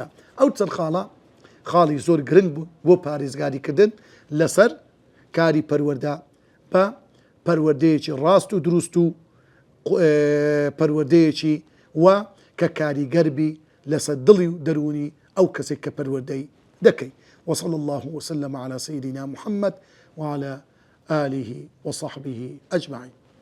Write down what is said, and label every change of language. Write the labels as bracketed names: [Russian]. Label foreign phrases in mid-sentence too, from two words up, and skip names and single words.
[Central Kurdish] ئەو چەند خاڵی زۆر گرنگ بوو بۆ پارێزگاریکردن لەسەر کاری پەروەردە بە پەروەردەیەکی ڕاست و دروست و پەروەردەیەکی وە کە کاریگەربی لەسەر دڵی و دەرونی ئەو کەسێک کە پەروەردەی دەکەی. [Arabic] وصلى الله وسلم على سيدنا محمد وعلى آله وصحبه أجمعين.